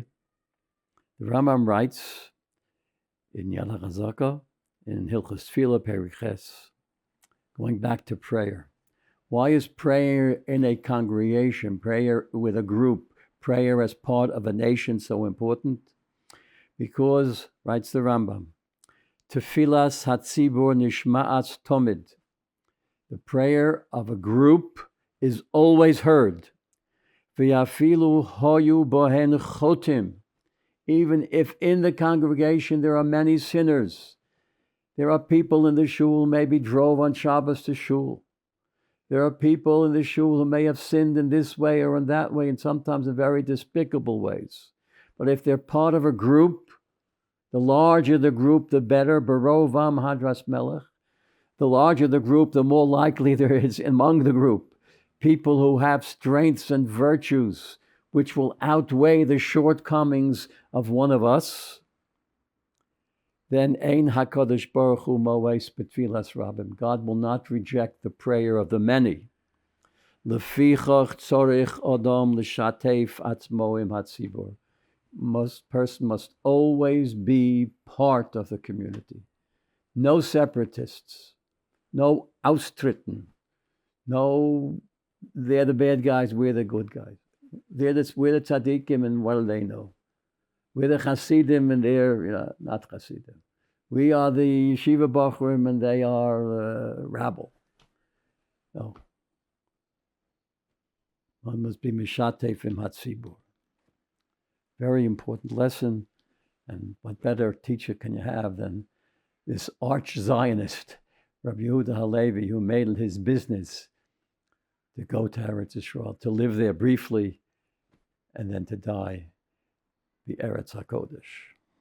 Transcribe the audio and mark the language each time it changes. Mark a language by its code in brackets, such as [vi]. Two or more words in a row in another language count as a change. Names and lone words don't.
[en] The Rambam writes in Yad HaChazaka, in Hilchos Tefillah Periches, going back to prayer. Why is prayer in a congregation, prayer with a group, prayer as part of a nation so important? Because, writes the Rambam, [he] תפילת הציבור נשמעת תמיד. [en] The prayer of a group is always heard. [he] ואפילו היו בהן חוטאים. [en] Even if in the congregation there are many sinners. There are people in the shul who maybe drove on Shabbos to shul. There are people in the shul who may have sinned in this way or in that way, and sometimes in very despicable ways. But if they're part of a group, the larger the group, the better. [he] ברב עם הדרת מלך. [en] The larger the group, the more likely there is among the group people who have strengths and virtues which will outweigh the shortcomings of one of us. [he] Then אין הקדוש ברוך הוא מואס בתפילת רבים. [en] God will not reject the prayer of the many. [he] לפיכך צריך אדם לשתף עצמו עם הציבור. [en] Person must always be part of the community. No separatists, no austritten, no they're the bad guys, we're the good guys. We're the tzaddikim, and what do they know? We're the chassidim, and they're not chassidim. We are the [he] ישיבה בחורים, [en] and they are rabble. No. One must be [he] משתתף עם הציבור. [en] Very important lesson, and what better teacher can you have than this arch-Zionist, Rabbi Yehuda Halevi, who made it his business to go to Eretz Yisrael, to live there briefly, and then to die the Eretz HaKodesh.